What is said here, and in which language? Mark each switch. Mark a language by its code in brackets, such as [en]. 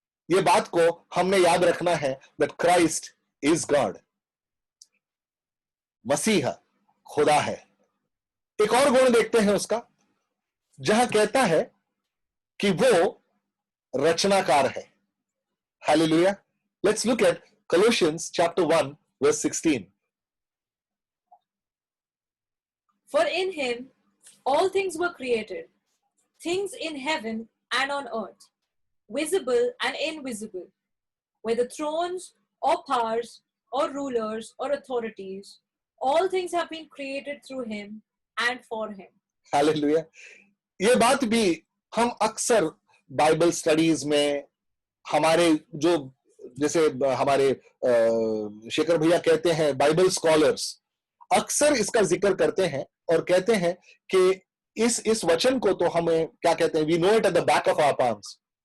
[hi] ये बात को हमने याद रखना है [en] that Christ is God. [hi] मसीहा खुदा है। एक और गुण देखते हैं उसका, जहां कहता है कि वो रचनाकार है। [en] Hallelujah. Let's look at Colossians chapter 1 verse 16. For in him all things were created, things in heaven and on earth, visible and invisible, whether thrones or powers or rulers or authorities, all things have been created through him and for him. Hallelujah. [hi] ये बात भी हम अक्सर Bible studies में हमारे जो जैसे हमारे शेखर भैया कहते हैं बाइबल स्कॉलर्स अक्सर इसका जिक्र करते हैं और कहते हैं कि इस वचन को तो हमें क्या कहते हैं, [en] We know it at the back of our palms.